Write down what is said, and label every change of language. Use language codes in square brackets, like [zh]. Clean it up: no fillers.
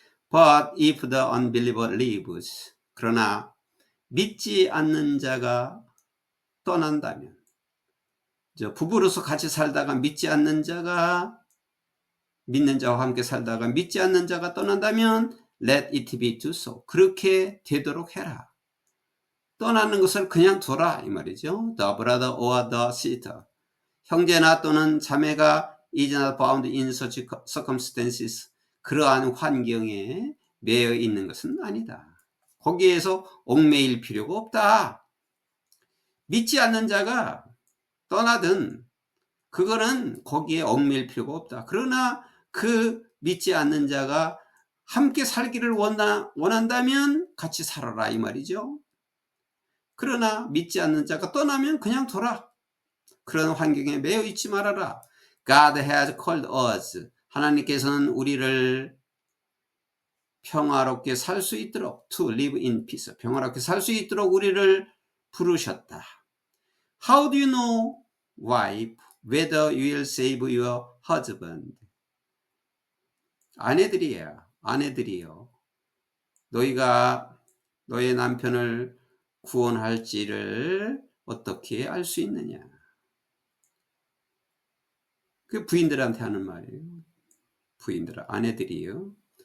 [en] But if the unbeliever leaves, [ko] 그러나 믿지 않는 자가 떠난다면, 부부로서 같이 살다가 믿지 않는 자가, 믿는 자와 함께 살다가 믿지 않는 자가 떠난다면 [en] let it be so. [ko] 그렇게 되도록 해라. 떠나는 것을 그냥 둬라 이 말이죠. [en] The brother or the sister. [ko] 형제나 또는 자매가 [en] is not bound in such circumstances. [ko] 그러한 환경에 매여 있는 것은 아니다. 거기에서 얽매일 필요가 없다. 믿지 않는 자가 떠나든 그거는 거기에 얽매일 필요가 없다. 그러나 그 믿지 않는 자가 함께 살기를 원한다면 같이 살아라 이 말이죠. 그러나 믿지 않는 자가 떠나면 그냥 둬라. 그런 환경에 매여 있지 말아라. [en] God has called us. [ko] 하나님께서는 우리를 평화롭게 살 수 있도록 [en] to live in peace. [ko] 평화롭게 살 수 있도록 우리를 부르셨다. [en] How do you know, wife, whether you will save your husband? [ko] 아내들이요. 너희가 너의 남편을 구원할지를 어떻게 알 수 있느냐? 그 부인들한테 하는 말이에요. 부인들, 아내들이요.